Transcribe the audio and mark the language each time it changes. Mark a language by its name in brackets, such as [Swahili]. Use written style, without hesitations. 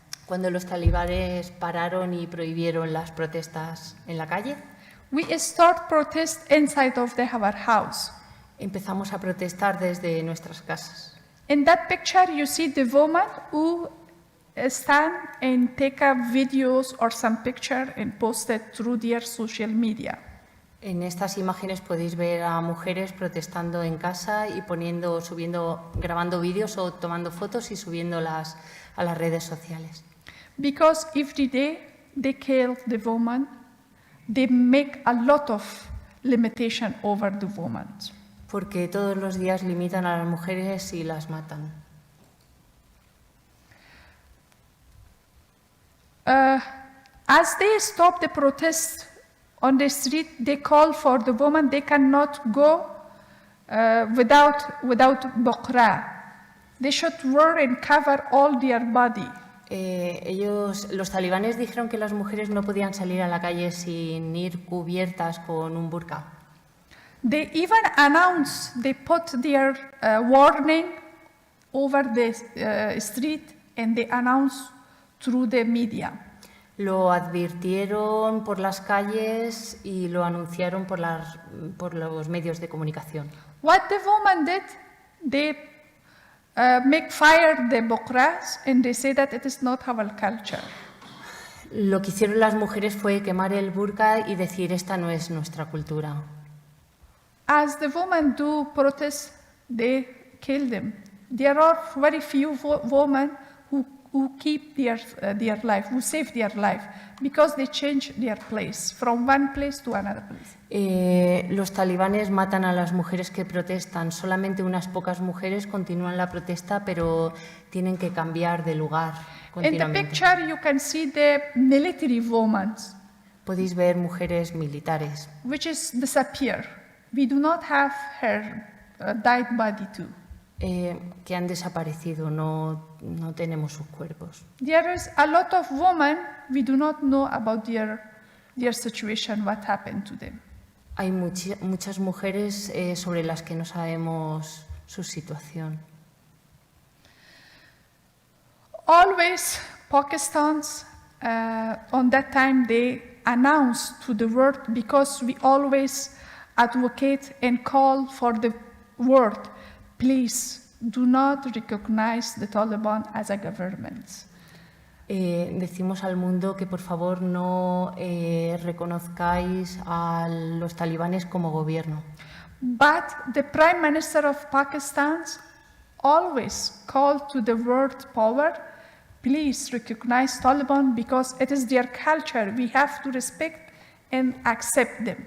[Spanish] Cuando los talibanes pararon y prohibieron las protestas en la calle, [English] we start protest inside of our house. [Spanish] empezamos a protestar desde nuestras casas. [English] In that picture, you see the woman who stand and take up videos or some picture and post it through their social media. [Spanish] En estas imágenes podéis ver a mujeres protestando en casa y grabando vídeos o tomando fotos y subiéndolas a las redes sociales. [English] Because every day they kill the woman, they make a lot of limitation over the woman. [Spanish] Porque todos los días limitan a las mujeres y las matan. [English] As they stop the protest on the street, they call for the woman, they cannot go without buqra. They should wear and cover all their body. [Spanish] Los talibanes dijeron que las mujeres no podían salir a la calle sin ir cubiertas con un burka. [English] They even announced, they put their warning over the street and they announced through the media. [Spanish] Lo advirtieron por las calles y lo anunciaron por los medios de comunicación. [English] What the woman did, they make fire the buqras and they say that it is not our culture. [Spanish] Lo que hicieron las mujeres fue quemar el burka y decir esta no es nuestra cultura. [English] As the women do protest, they kill them. There are very few women who keep their life, who save their life, because they change their place from one place to another place. [Spanish] Los talibanes matan a las mujeres que protestan. Solamente unas pocas mujeres continúan la protesta, pero tienen que cambiar de lugar [English] In the [Spanish] continuamente. [English] picture, you can see the military women, [Spanish] Podéis ver mujeres militares [English] which is disappear. We do not have her dead body too. [Spanish] que han desaparecido, no tenemos sus cuerpos. [English] There is a lot of women we do not know about their situation, what happened to them. [Spanish] Hay muchas mujeres sobre las que no sabemos su situación. [English] Always, Pakistan's on that time they announced to the world, because we always advocate and call for the world, please do not recognize the Taliban as a government. [Spanish] Decimos al mundo que por favor no reconozcáis a los talibanes como gobierno. [English] But the Prime Minister of Pakistan always called to the world power, please recognize Taliban because it is their culture. We have to respect and accept them.